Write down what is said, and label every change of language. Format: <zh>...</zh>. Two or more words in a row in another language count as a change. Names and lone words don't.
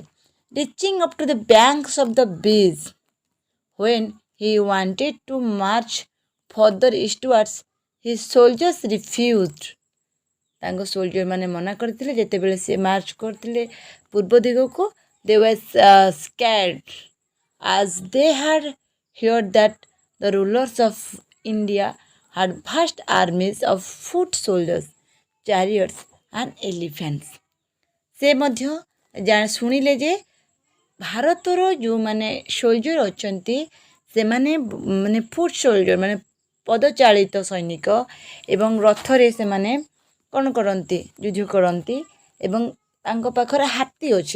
<en>Reaching up to the banks of the Beas when he wanted to march further eastwards his soldiers refused.</en> <or>ତାଙ୍କ ସୋଲଜର ମାନେ ମନା କରିଥିଲେ। ଯେତେବେଳେ ସେ ମାର୍ଚ୍ଚ କରିଥିଲେ ପୂର୍ବ ଦିଗକୁ,</or> <en>they was scared as they had heard that the rulers of India had vast armies of foot soldiers, chariots and elephants।</en> <or>ସେ ମଧ୍ୟ ଶୁଣିଲେ ଯେ ଭାରତର ଯେଉଁମାନେ ସୋଲଜର ଅଛନ୍ତି, ସେମାନେ ମାନେ</or> <en>foot soldier</en> <or>ମାନେ ପଦଚାଳିତ ସୈନିକ ଏବଂ ରଥରେ ସେମାନେ କ'ଣ କରନ୍ତି? ଯୁଦ୍ଧ କରନ୍ତି। ଏବଂ ତାଙ୍କ ପାଖରେ ହାତୀ ଅଛି।</or>